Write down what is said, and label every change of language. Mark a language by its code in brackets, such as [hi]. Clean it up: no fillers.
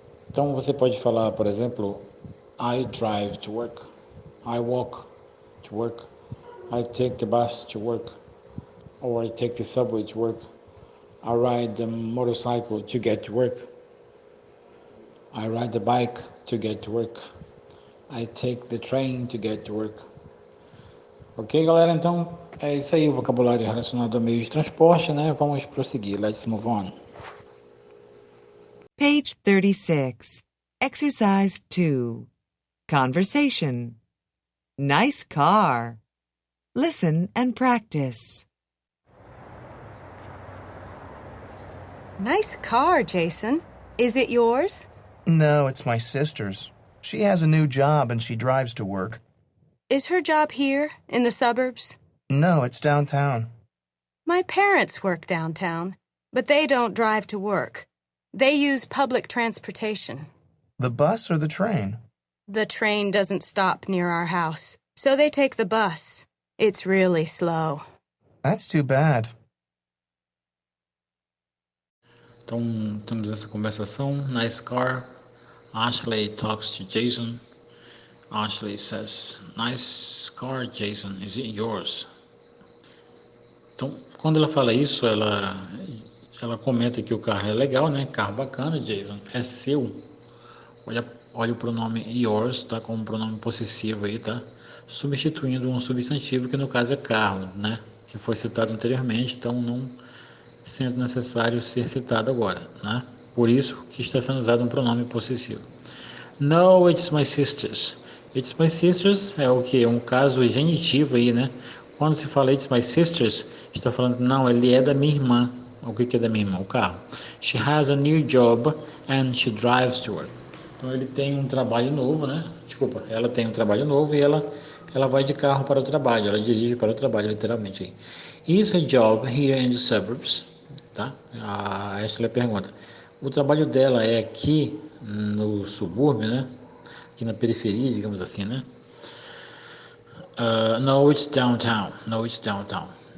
[pt] Então você pode falar, por exemplo, [en] I drive to work, I walk to work, I take the bus to work, or I take the subway to work, I ride the motorcycle to get to work, I ride the bike to get to work, I take the train to get to work. [pt] Ok, galera? Então, é isso aí, o vocabulário relacionado a meios de transporte, né? Vamos prosseguir. [en] Let's move on. Page 36. Exercise 2. Conversation. Nice car. Listen and practice. Nice car, Jason. Is it yours? No, it's my sister's. She has a new job and she drives to work. Is her job here, in the suburbs? No, it's downtown. My parents work downtown, but they don't drive to work. They use public transportation. The bus or the train? The train doesn't stop near our house, so they take the bus. It's really slow. That's too bad. [pt] Então, temos essa conversação. [en] Nice car. Ashley talks to Jason. Ashley says, nice car, Jason. Is it yours? [pt] Então, quando ela fala isso, ela comenta que o carro é legal, né? Carro bacana, Jason. É seu. Olha o pronome yours, tá? Como pronome possessivo aí, tá? Substituindo um substantivo que no caso é carro, né? Que foi citado anteriormente, então não sendo necessário ser citado agora, né? Por isso que está sendo usado um pronome possessivo. [en] No, it's my sister's. It's my sister's [pt] é o que? Um caso genitivo aí, né? Quando se fala [en] it's my sister's, [pt] está falando, não, ele é da minha irmã. O que é da minha irmã? O carro. [en] She has a new job and she drives to work. [pt] Então ele tem um trabalho novo, né? Desculpa, ela tem um trabalho novo e ela vai de carro para o trabalho, ela dirige para o trabalho, literalmente aí. [en] Is her job here in the suburbs? [pt] Tá? A Ashley pergunta. O trabalho dela é aqui no subúrbio, né? Aqui na periferia, digamos assim, né? [en] No, it's downtown. No, it's downtown.